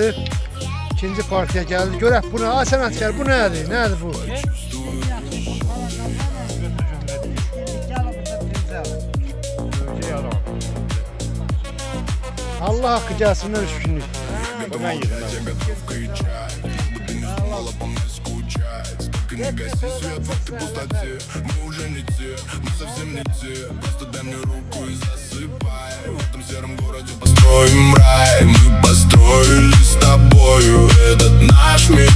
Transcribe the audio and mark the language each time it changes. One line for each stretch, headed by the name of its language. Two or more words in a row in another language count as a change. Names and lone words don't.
Azerbaijani: İkinci partiya gəldi. Görək bu nə? Ay sənətkar bu nədir? Nədir bu? Allah haqqı gəlsinlər 3 günlük. Mən yedim.
Russian: Готовка и чай. Будто не спала, по мне скучает. Только не гаси свет в этой пустоте. Мы уже не те, мы совсем не те. Просто дай мне руку и засыпай. В этом сером городе построим рай. Мы построили с тобою этот наш мир.